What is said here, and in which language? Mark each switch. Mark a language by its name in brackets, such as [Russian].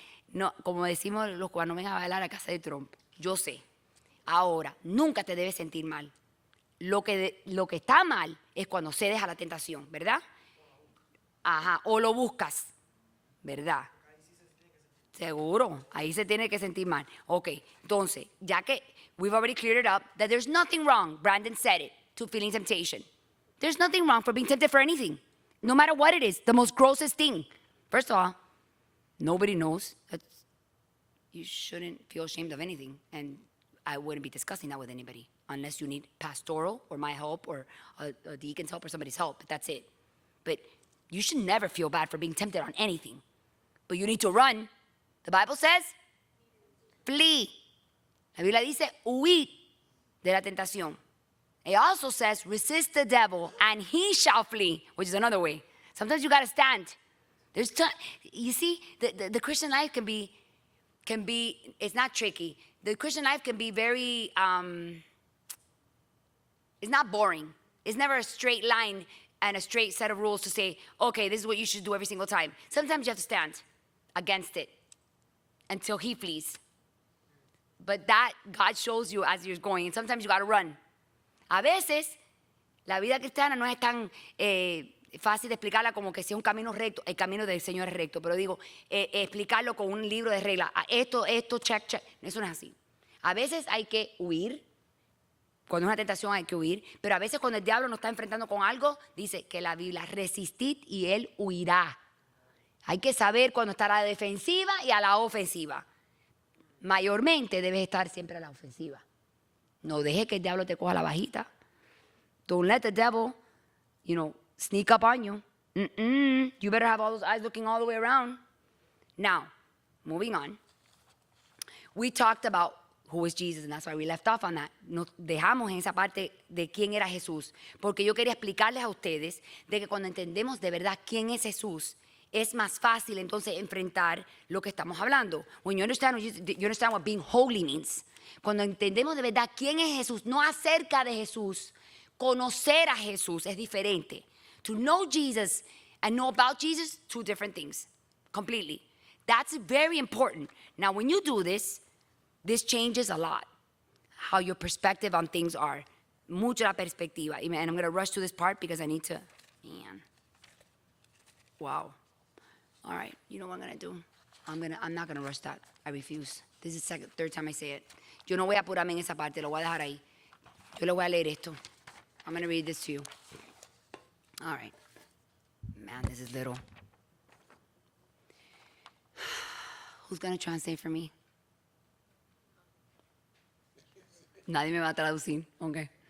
[Spanish] No, como decimos los cubanos, no vengas a bailar a casa de Trump. Yo sé. Ahora, nunca te debes sentir mal. Lo que está mal es cuando cedes a la tentación, ¿verdad? Ajá, o lo buscas, ¿verdad? Seguro, ahí se tiene que sentir mal. Ok, entonces, ya que [English] we've already cleared it up, that there's nothing wrong, Brandon said it, to feeling temptation. There's nothing wrong for being tempted for anything, no matter what it is, the most grossest thing. First of all, nobody knows that you shouldn't feel ashamed of anything, and I wouldn't be discussing that with anybody unless you need pastoral or my help or a deacon's help or somebody's help, but that's it. But you should never feel bad for being tempted on anything, but you need to run. The Bible says, flee. [Spanish] La Biblia dice, huid de la tentación. [English] It also says, resist the devil and he shall flee, which is another way. Sometimes you got to stand. You see, the Christian life can be, it's not tricky. The Christian life can be very, it's not boring. It's never a straight line and a straight set of rules to say, okay, this is what you should do every single time. Sometimes you have to stand against it until he flees. But that God shows you as you're going, and sometimes you got to run. [Spanish] A veces, la vida cristiana no es tan fácil de explicarla como que sea un camino recto. El camino del Señor es recto, pero digo, explicarlo con un libro de reglas. Esto, check, check. Eso no es así. A veces hay que huir. Cuando es una tentación hay que huir. Pero a veces cuando el diablo nos está enfrentando con algo, dice que la Biblia, resistid y él huirá. Hay que saber cuando estar a la defensiva y a la ofensiva. Mayormente debes estar siempre a la ofensiva. No dejes que el diablo te coja la bajita. [English] Don't let the devil, sneak up on you. You better have all those eyes looking all the way around. Now, moving on. We talked about who is Jesus, and that's why we left off on that. [Spanish] Nos dejamos en esa parte de quién era Jesús, porque yo quería explicarles a ustedes de que cuando entendemos de verdad quién es Jesús, es más fácil entonces enfrentar lo que estamos hablando. [English] When you understand what being holy means. [Spanish] Cuando entendemos de verdad quién es Jesús, no acerca de Jesús, conocer a Jesús es diferente. [English] To know Jesus and know about Jesus, two different things, completely. That's very important. Now, when you do this changes a lot, how your perspective on things are. [Spanish] Mucho la perspectiva. [English] And I'm going to rush to this part because I need to, wow. All right, you know what I'm going to do? I'm not going to rush that. I refuse. This is the third time I say it. [Spanish] Yo no voy a apurarme en esa parte, lo voy a dejar ahí. Yo le voy a leer esto. [English] I'm going to read this to you. All right. Man, this is little. Who's going to translate for me? [Spanish] Nadie me va a traducir. Okay.